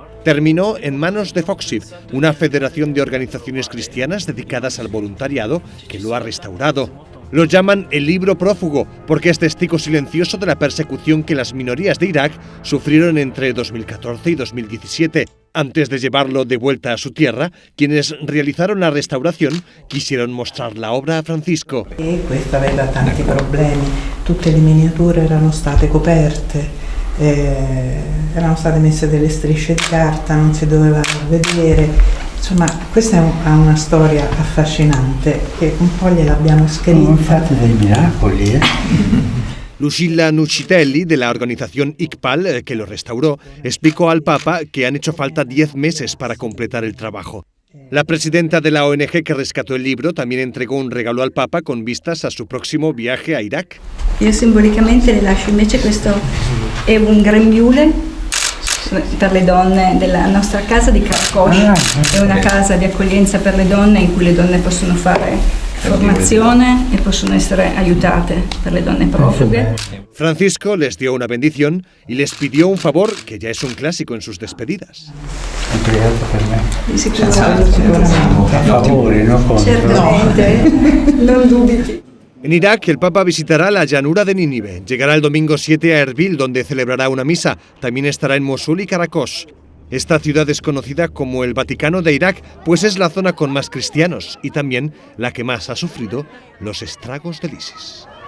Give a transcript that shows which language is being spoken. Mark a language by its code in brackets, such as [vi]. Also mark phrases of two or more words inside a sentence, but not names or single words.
[es] Terminó en manos de Foxiv, una federación de organizaciones cristianas dedicadas al voluntariado que lo ha restaurado. Lo llaman el libro prófugo porque es testigo silencioso de la persecución que las minorías de Irak sufrieron entre 2014 y 2017. Antes de llevarlo de vuelta a su tierra, quienes realizaron la restauración quisieron mostrar la obra a Francisco. [it] Questo aveva tanti problemi, tutte le miniature erano state coperte, erano state messe delle strisce di carta, non si doveva vedere. Insomma, questa è una storia affascinante che un po' gliel'abbiamo scritta. Fate dei miracoli, [es] Lucilla Nucitelli, de la organización ICPAL, que lo restauró, explicó al Papa que han hecho falta 10 meses para completar el trabajo. La presidenta de la ONG que rescató el libro también entregó un regalo al Papa con vistas a su próximo viaje a Irak. [it] Io simbolicamente le lascio invece questo, è un grembiule per le donne della nostra casa di Caracos. È una casa di accoglienza per le donne in cui le donne possono fare formazione e possono essere aiutate per le donne profughe. [es] Francisco les dio una bendición y les pidió un favor que ya es un clásico en sus despedidas. [it] Di favore, no contro. Certamente, non dubiti. [es] En Irak, el Papa visitará la llanura de Nínive. Llegará el domingo 7 a Erbil, donde celebrará una misa. También estará en Mosul y Caracos. Esta ciudad es conocida como el Vaticano de Irak, pues es la zona con más cristianos y también la que más ha sufrido los estragos del ISIS.